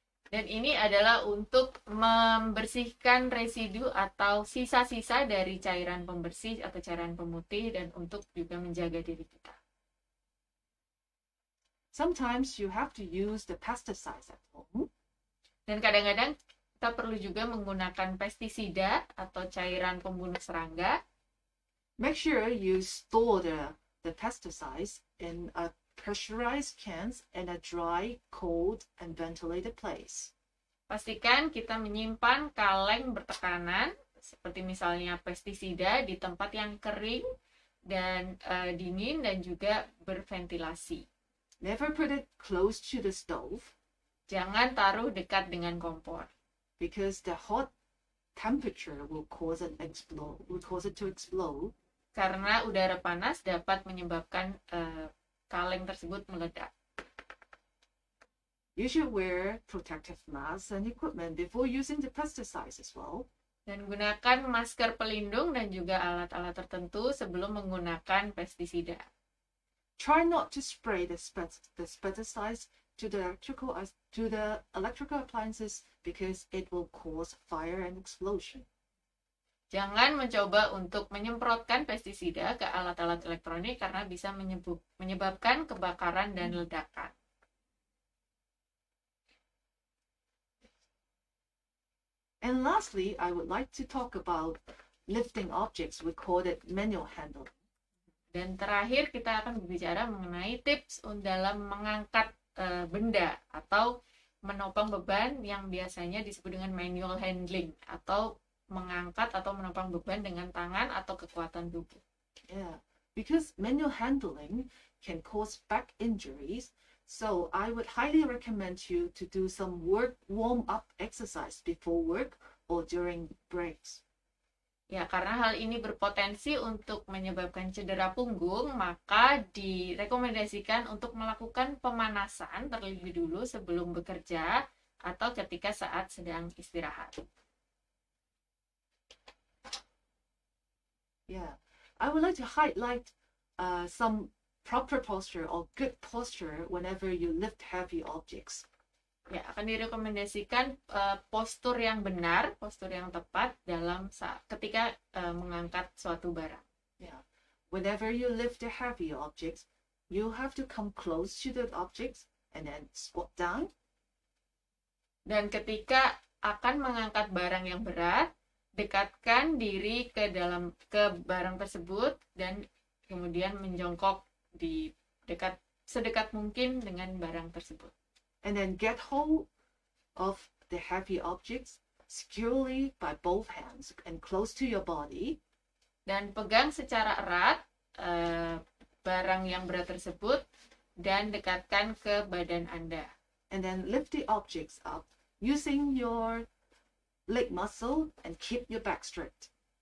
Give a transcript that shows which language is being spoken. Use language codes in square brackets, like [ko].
[id] Dan ini adalah untuk membersihkan residu atau sisa-sisa dari cairan pembersih atau cairan pemutih dan untuk juga menjaga diri kita. [en] Sometimes you have to use the pesticides at home. [id] Dan kadang-kadang kita perlu juga menggunakan pestisida atau cairan pembunuh serangga. [en] Make sure you store the pesticides in a pressurized cans in a dry, cold, and ventilated place. [id] Pastikan kita menyimpan kaleng bertekanan, seperti misalnya pestisida, di tempat yang kering dan dingin dan juga berventilasi. [en] Never put it close to the stove. [id] Jangan taruh dekat dengan kompor. [en] Because the hot temperature will cause it to explode. [id] Karena udara panas dapat menyebabkan kaleng tersebut meledak. [en] You should wear protective masks and equipment before using the pesticides as well. [id] Dan gunakan masker pelindung dan juga alat-alat tertentu sebelum menggunakan pestisida. [en] Try not to spray the pesticides to the electrical appliances because it will cause fire and explosion. [id] Jangan mencoba untuk menyemprotkan pestisida ke alat-alat elektronik karena bisa menyebabkan kebakaran dan ledakan. [en] And lastly, I would like to talk about lifting objects. We call it manual handling. [id] Dan terakhir kita akan berbicara mengenai tips dalam mengangkat benda atau menopang beban yang biasanya disebut dengan manual handling atau mengangkat atau menopang beban dengan tangan atau kekuatan tubuh. [en] Yeah, because manual handling can cause back injuries, so I would highly recommend you to do some warm-up exercise before work or during breaks. [id] Ya, karena hal ini berpotensi untuk menyebabkan cedera punggung, maka direkomendasikan untuk melakukan pemanasan terlebih dulu sebelum bekerja atau ketika saat sedang istirahat. [en] Yeah, I would like to highlight some proper posture or good posture whenever you lift heavy objects. [id] Ya, akan direkomendasikan postur yang benar, postur yang tepat dalam ketika mengangkat suatu barang. [en] Yeah, whenever you lift the heavy objects, you have to come close to the objects and then squat down. [id] Dan ketika akan mengangkat barang yang berat, dekatkan diri ke barang tersebut dan kemudian menjongkok di sedekat mungkin dengan barang tersebut. [en] And then get hold of the heavy objects securely by both hands and close to your body. [id] Dan pegang secara erat barang yang berat tersebut dan dekatkan ke badan Anda. [en] And then lift the objects up using your leg muscle and keep your back straight.